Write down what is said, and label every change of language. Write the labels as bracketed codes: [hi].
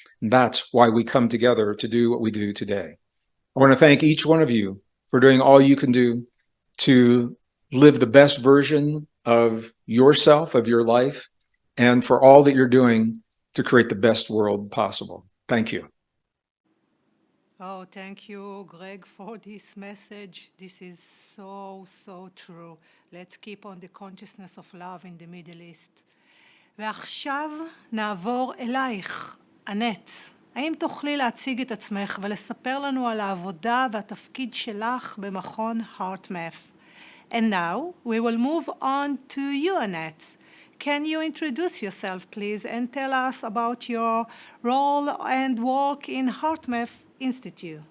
[en] And that's why we come together to do what we do today. I want to thank each one of you for doing all you can do to live the best version of yourself, of your life, and for all that you're doing to create the best world possible. Thank you. Oh, thank you, Greg, for this message. This is so, so true. Let's keep on the consciousness of love in the Middle East. [he] ועכשיו נעבור אלייך, אנט. האם תוכלי להציג את עצמך ולספר לנו על העבודה והתפקיד שלך במכון HeartMath? [en] And now we will move on to you, Annette. Can you introduce yourself, please, and tell us about your role and work in HeartMath Institute?